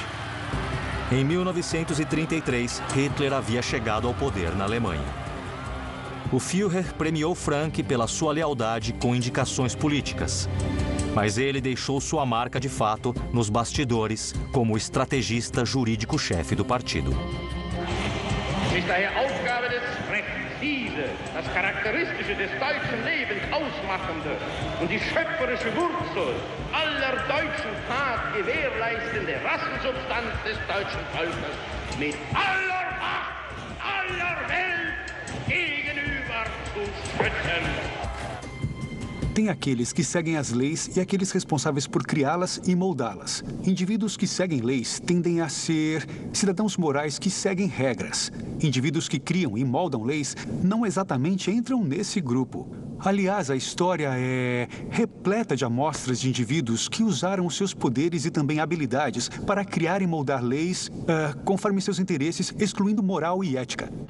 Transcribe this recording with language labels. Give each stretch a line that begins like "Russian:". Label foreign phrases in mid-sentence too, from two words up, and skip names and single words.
Portuguese: Em 1933, Hitler havia chegado ao poder na Alemanha. O Führer premiou Frank pela sua lealdade com indicações políticas. Mas ele deixou sua marca de fato nos bastidores como estrategista jurídico-chefe do partido.
German: Es ist daher Aufgabe des Rechts, diese, das Charakteristische des deutschen Lebens ausmachende und die schöpferische Wurzel aller deutschen Tat gewährleistende Rassensubstanz des deutschen Volkes mit aller Macht, aller Welt gegenüber zu schützen.
Portuguese: Tem aqueles que seguem as leis e aqueles responsáveis por criá-las e moldá-las. Indivíduos que seguem leis tendem a ser cidadãos morais que seguem regras. Indivíduos que criam e moldam leis não exatamente entram nesse grupo. Aliás, a história é repleta de amostras de indivíduos que usaram os seus poderes e também habilidades para criar e moldar leis conforme seus interesses, excluindo moral e ética.